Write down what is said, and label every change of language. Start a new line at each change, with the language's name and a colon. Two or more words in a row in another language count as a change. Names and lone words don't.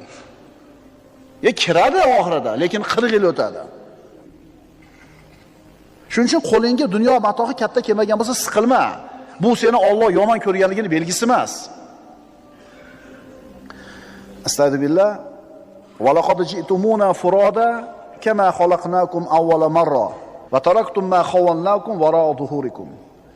Uzbek: Kiradi oxirida, lekin 40 yil o'tadi. Shuning uchun qo'lingga dunyo matohi katta kelmagan bo'lsa siqilma. Bu seni Alloh yomon ko'rganligini belgisi emas. Astagfirullah.
Arabic: ولقد جئتمونا فرادى كما خلقناكم أول مرة وتركتم ما خولناكم وراء ظهوركم.